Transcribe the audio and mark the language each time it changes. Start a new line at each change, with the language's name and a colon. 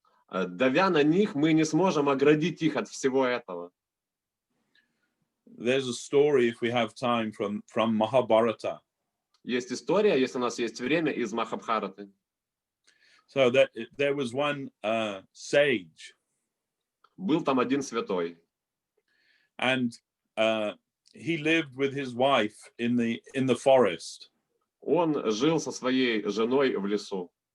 Russian: Давя на них, мы не сможем оградить их от всего этого.
English: There's a story, if we have time, from Mahabharata.
Russian: Есть история, если у нас есть время, из Махабхараты.
English: So that there was one sage.
Russian: Был там один святой.
English: And he lived with his wife in the forest.
Russian: Он жил со своей женой в лесу.